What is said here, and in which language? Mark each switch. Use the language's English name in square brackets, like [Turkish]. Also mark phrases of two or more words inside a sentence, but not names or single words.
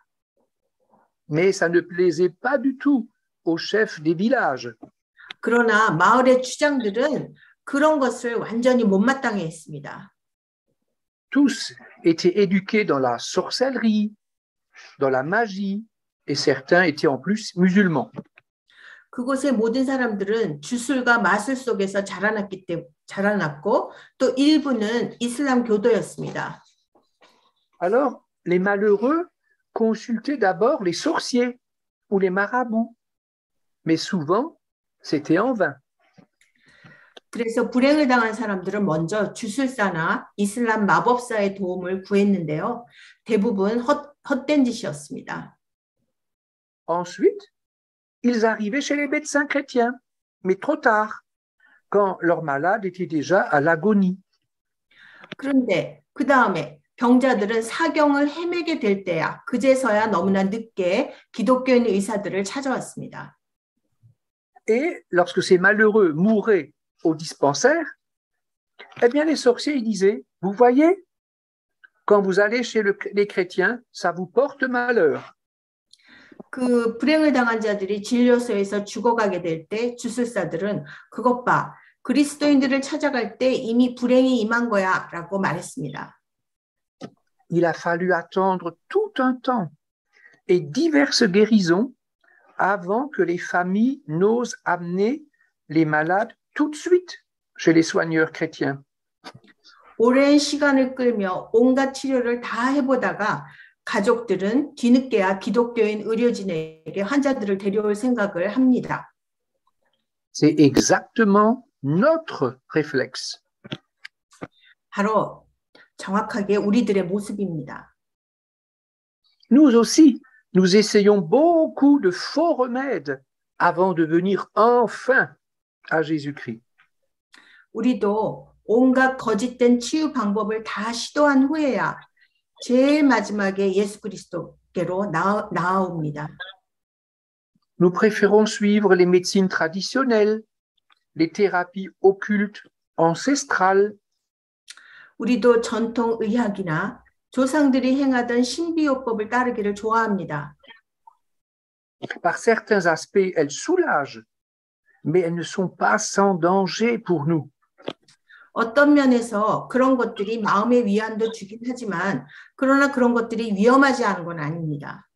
[French] Mais ça ne plaisait pas du tout aux chefs des villages. [Korean] 그러나 마을의 주장들은 그런 것을 완전히 못마땅해 했습니다. [French] Tous étaient éduqués dans la sorcellerie, dans la magie, et certains étaient en plus musulmans. [Korean] 그곳의 모든 사람들은 주술과 마술 속에서 자라났고 또 일부는 이슬람 교도였습니다. [French] Alors, les malheureux consultaient d'abord les sorciers ou les marabouts, mais souvent, c'était en vain. [Korean] 그래서 불행을 당한 사람들은 먼저 주술사나 이슬람 마법사의 도움을 구했는데요. 대부분 헛된 짓이었습니다. [French] Ensuite, ils arrivaient chez les médecins chrétiens, mais trop tard, quand leur malade était déjà à l'agonie. [Korean] 그런데 그 다음에 병자들은 사경을 헤매게 될 때야 그제서야 너무나 늦게 기독교인 의사들을 찾아왔습니다. [French] Et lorsque ces malheureux mouraient au dispensaire, eh bien les sorciers ils disaient, vous voyez, quand vous allez chez les chrétiens, ça vous porte malheur. [Korean] 그 불행을 당한 자들이 진료소에서 죽어가게 될 때 주술사들은 그것 봐, 그리스도인들을 찾아갈 때 이미 불행이 임한 거야 라고 말했습니다. [French] Il a fallu attendre tout un temps et diverses guérisons avant que les familles n'osent amener les malades tout de suite chez les soigneurs chrétiens. [Korean] 오랜 시간을 끌며 온갖 치료를 다 해보다가 가족들은 뒤늦게야 기독교인 의료진에게 환자들을 데려올 생각을 합니다. [French] C'est exactement notre réflexe. [Korean] 바로 정확하게 우리들의 모습입니다. [French] Nous aussi, nous essayons beaucoup de faux remèdes avant de venir enfin à Jésus-Christ. [Korean] 우리도 온갖 거짓된 치유 방법을 다 시도한 후에야 제일 마지막에 예수 그리스도께로 나아옵니다. [French] Nous préférons suivre les médecines traditionnelles, les thérapies occultes, ancestrales. [Korean] 우리도 전통 의학이나 조상들이 행하던 신비요법을 따르기를 좋아합니다. [French] Par certains aspects, elles soulagent, mais elles ne sont pas sans danger pour nous. [Korean] 어떤 면에서 그런 것들이 마음의 위안도 주긴 하지만 그러나 그런 것들이 위험하지 않은 건 아닙니다.